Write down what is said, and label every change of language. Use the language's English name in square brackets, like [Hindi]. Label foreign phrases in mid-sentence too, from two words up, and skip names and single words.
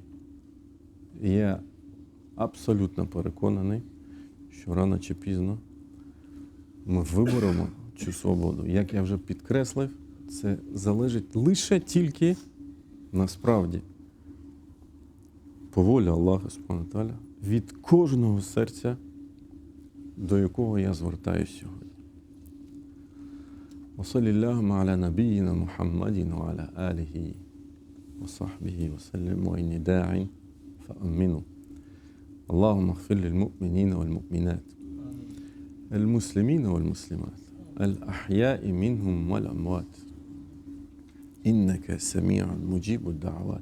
[Ukrainian] Я абсолютно переконаний, що рано чи пізно ми виберемо цю свободу. Як я вже підкреслив, це залежить лише тільки насправді по волі Аллаха [Arabic] سبحانه وتعالى [Ukrainian] від кожного серця, до якого я звертаюся сьогодні. [Arabic] وصلى اللهم على نبينا محمد وعلى آله وصحبه وسلم وإني داع فأمنوا. اللهم اغفر للمؤمنين والمؤمنات، المسلمين والمسلمات، الأحياء منهم والأموات، إنك سميع مجيب الدعوات.